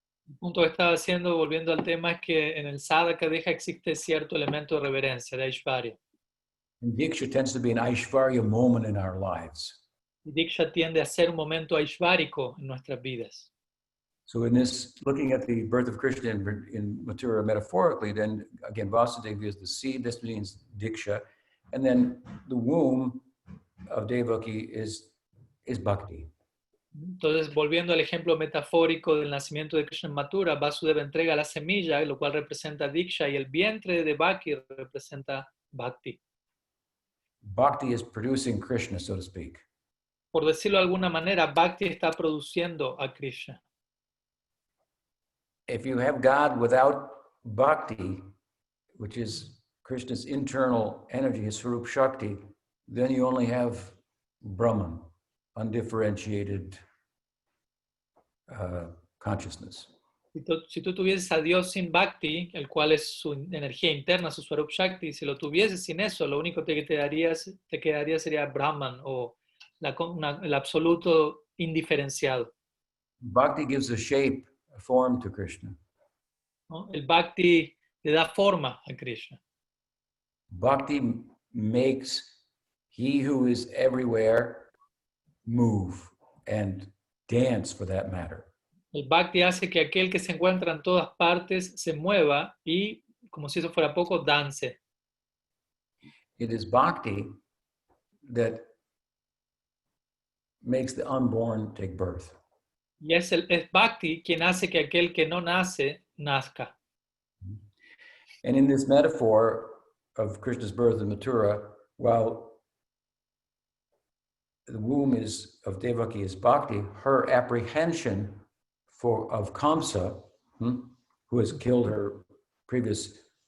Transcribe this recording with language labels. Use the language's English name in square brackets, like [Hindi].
[Spanish] El punto que estaba haciendo, volviendo al tema, es que en el sadhaka deja existe cierto elemento de reverencia, de Aishvarya. [English] And Diksha tends to be an Aishvarya moment in our lives. [Spanish] Y Diksha tiende a ser un momento aishvárico en nuestras vidas. [English] So in this, looking at the birth of Krishna in Mathura metaphorically, then again, Vasudeva is the seed, this means Diksha, and then the womb of Devaki is Bhakti. [Spanish] Entonces, volviendo al ejemplo metafórico del nacimiento de Krishna en Mathura, Vasudeva entrega la semilla, lo cual representa Diksha, y el vientre de Devaki representa Bhakti. [English] Bhakti is producing Krishna, so to speak. [Spanish] Por decirlo de alguna manera, Bhakti está produciendo a Krishna. [English] If you have God without Bhakti, which is Krishna's internal energy, his Swarup Shakti, then you only have Brahman, undifferentiated consciousness. [Spanish] Si tú tuvieses a Dios sin Bhakti, el cual es su energía interna, su Swarup Shakti, si lo tuvieses sin eso, lo único que te quedaría sería Brahman o el absoluto indiferenciado. [English] Bhakti gives a shape, a form to Krishna. [Spanish] ¿No? El Bhakti le da forma a Krishna. [English] Bhakti makes he who is everywhere move and dance for that matter. [Spanish] El Bhakti hace que aquel que se encuentra en todas partes se mueva y, como si eso fuera poco, dance. [English] It is Bhakti that makes the unborn take birth. [Spanish] Y es Bhakti quien hace que aquel que no nace, nazca. [English] And in this metaphor of Krishna's birth in Mathura, while the womb of Devaki is Bhakti, her apprehension of Kamsa, who has killed her previous